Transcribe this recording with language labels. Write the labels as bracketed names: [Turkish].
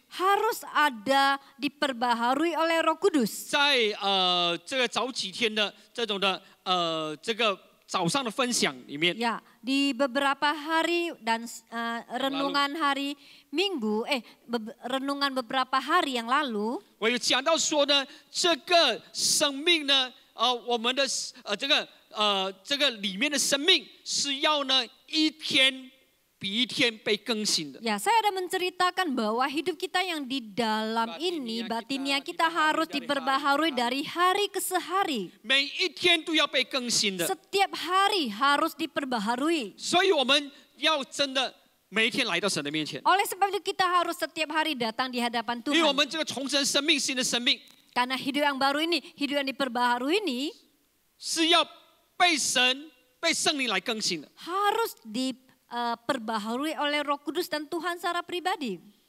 [Indonesian] harus ada diperbaharui oleh Roh Kudus. [Chinese] 在这个早几天的这种的这个早上的分享里面， [Indonesian] Ya, di beberapa hari dan renungan hari Minggu, renungan beberapa hari yang lalu, [Chinese] 我有讲到说呢，这个生命呢，我们的这个里面的生命是要呢一天比一天被更新的。 [Indonesian] ya saya ada menceritakan bahwa hidup kita yang di dalam ini, batinia kita harus diperbaharui dari hari ke hari. [Chinese] 每一天都要被更新的， [Indonesian] Setiap hari harus diperbaharui. [Chinese] 所以我们要真的每一天来到神的面前， [Indonesian] Oleh sebab itu kita harus setiap hari datang di hadapan [Chinese] 因为我 [Indonesian] Tuhan. [Chinese] 们这个重生生命、新的生命 [Indonesian] Karena hidup yang baru ini, hidup yang diperbaharui ini [Chinese] 是要被神、被圣灵来更新的。 [Indonesian] harus diperbaharui oleh Roh Kudus dan Tuhan secara pribadi.